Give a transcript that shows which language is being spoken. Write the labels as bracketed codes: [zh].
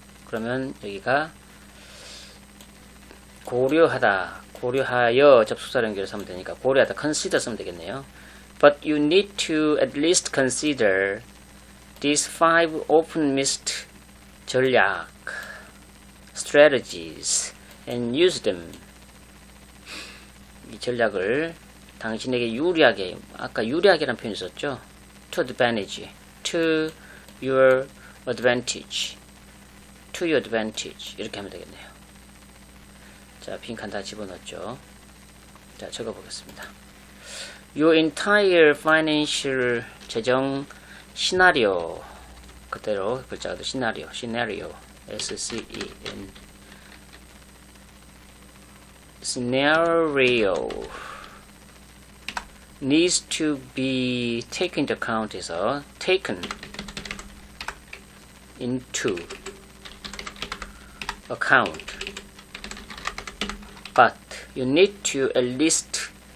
[ko] 그러면 여기가 고려하여 접속사 연결해서 하면 되니까 고려하다 consider 쓰면 되겠네요. [en] But you need to at least consider these 5 often missed 전략 strategies and use them. [ko] 이 전략을 당신에게 유리하게 아까 유리하게라는 표현이 있었죠. [en] to advantage, to your advantage, to your advantage [ko] 이렇게 하면 되겠네요. 자, 빈칸 다 집어넣었죠. 자, 적어보겠습니다. [en] Your entire financial [ko] 재정 시나리오 그대로 글자도 시나리오 [en] S-C-E-N scenario needs to be taken into account 에서 taken into account but you need to at least